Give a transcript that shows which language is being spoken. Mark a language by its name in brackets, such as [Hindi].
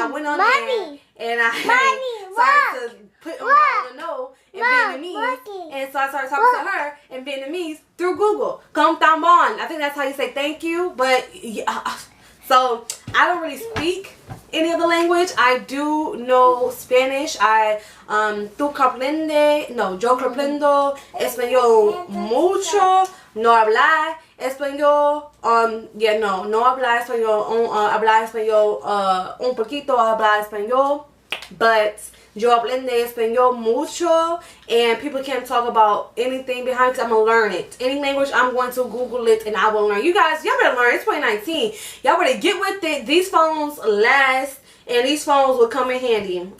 [English] so I went on there and I started to put on the know in Vietnamese. And so I started talking to her in Vietnamese through Google. [Vietnamese] Come tam bon. [English] I think that's how you say thank you. But yeah. So I don't really speak any other language. I do know Spanish. [Spanish] Yo comprendo español mucho. No hablar español. No hablar español. Hablar español un poquito. Hablar español. [English] But [Spanish] yo aprende español mucho, [English] and people can't talk about anything behind because I'm going to learn it. Any language, I'm going to Google it and I will learn. You guys, y'all better learn. It's 2019. Y'all better get with it. These phones last, and these phones will come in handy.